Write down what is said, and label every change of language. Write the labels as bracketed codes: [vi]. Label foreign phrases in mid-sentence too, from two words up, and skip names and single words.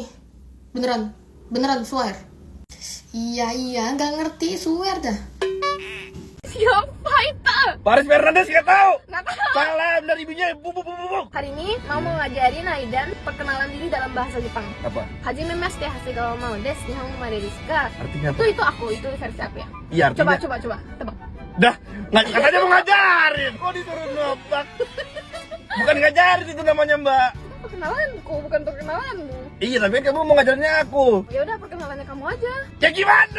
[id] Beneran, swear. Iya, gak ngerti, swear dah. Siapa itu? Paris Fernandes gak tahu. Gak tahu. Salam dari ibunya. Bu. Hari ini mau ngajarin Aidan perkenalan diri dalam bahasa Jepang. Apa? [ja] Hajimemashite, Hasegawa Mao desu. 日本語まですか? [id] Artinya apa? Itu aku, itu versi aku ya. Iya, artinya. Coba, tebak. Dah, katanya mau ngajarin. Kok disuruh nebak? Bukan ngajarin itu namanya, Mbak. Perkenalanku, bukan perkenalanmu. Iya, tapi kan kamu mau ngajarinnya aku. Ya udah, perkenalannya kamu aja. Ya gimana?